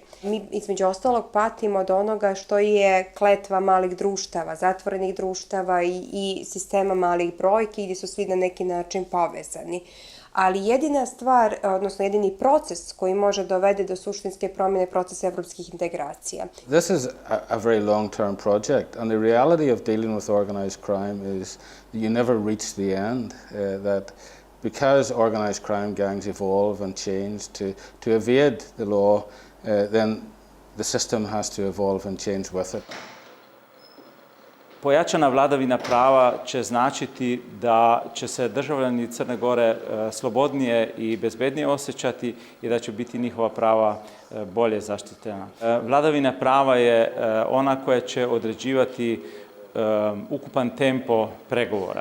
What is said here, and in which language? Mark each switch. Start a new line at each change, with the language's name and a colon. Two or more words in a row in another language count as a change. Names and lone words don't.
Serbian: Mi između ostalog patimo od onoga što je kletva malih društava, zatvorenih društava i sistema malih brojki gdje su svi na neki način povezani. Ali jedina stvar, odnosno jedini proces koji može dovede do suštinske promjene procesa evropskih integracija.
English: This is a very long-term project, and the reality of dealing with organized crime is that you never reach the end, that because organized crime gangs evolve and change to evade the law, then the system has to evolve and change with it.
Serbian: Pojačana vladavina prava će značiti da će se državljani Crne Gore slobodnije i bezbednije osjećati i da će biti njihova prava bolje zaštićena. Vladavina prava je ona koja će određivati ukupan tempo pregovora.